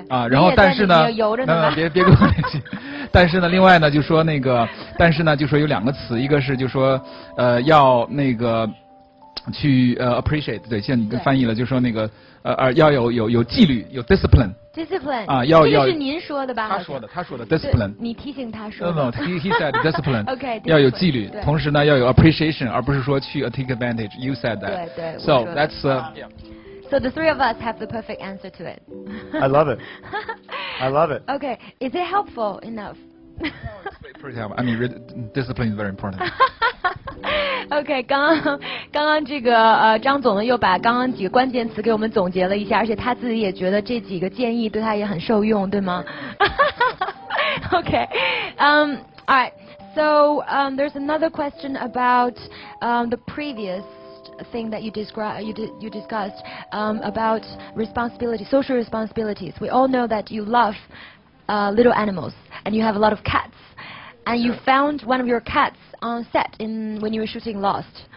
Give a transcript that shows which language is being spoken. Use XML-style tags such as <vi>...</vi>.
<zh>啊，然后但是呢，别跟我联系。但是呢，另外呢，就说那个，但是呢，就说有两个词，一个是就说要那个去appreciate， 对，像你翻译了，就说那个要有纪律，有 discipline。discipline 啊，这个是您说的吧？他说的 discipline。你提醒他说的。</zh> <en>No, he said discipline. OK，</en> <zh>要有纪律，同时呢要有 appreciation， 而不是说去</zh> <en>take advantage. You said that.</en> <zh>对。</zh> <en>So that's yeah. So the three of us have the perfect answer to it. I love it. I love it. Okay, is it helpful enough? It's pretty helpful. I mean, discipline is very important.</en> <zh>OK， 刚刚这个张总呢又把刚刚几个关键词给我们总结了一下，而且他自己也觉得这几个建议对他也很受用，对吗？</zh> <en>OK， all right. So there's another question about the previous thing that you discussed about responsibility, social responsibilities. We all know that you love little animals and you have a lot of cats, and you found one of your cats on set when you were shooting Lost.</en>